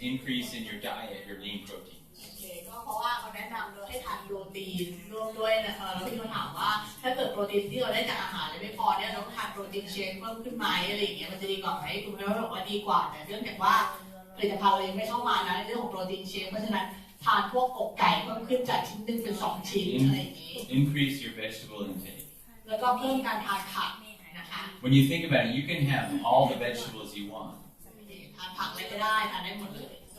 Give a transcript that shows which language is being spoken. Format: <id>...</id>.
<en>Increase in your diet your lean proteins.</en> <th>โอเคก็เพราะว่าเขาแนะนำเลยให้ทานโปรตีนร่วมด้วยนะคะแล้วพี่เขาถามว่าถ้าเกิดโปรตีนที่เราได้จากอาหารเลยไม่พอเนี่ยเราต้องทานโปรตีนเชคเพิ่มขึ้นไหมอะไรอย่างเงี้ยมันจะดีกว่าไหมคุณแม่บอกว่าดีกว่าแต่เนื่องจากว่าผลิตภัณฑ์เรายังไม่เข้ามานะในเรื่องของโปรตีนเชคเพราะฉะนั้นทานพวกอกไก่เพิ่มขึ้นจากชิ้นหนึ่งเป็น2ชิ้นอะไรอย่างงี้</th> <en>Increase your vegetable intake.</en> <th>แล้วก็เพิ่มการทานผักนะคะ</th> <en>When you think about it, you can have all the vegetables you want.</en> <th>ทานผักอะไรก็ได้ทานได้หมดเลย</th>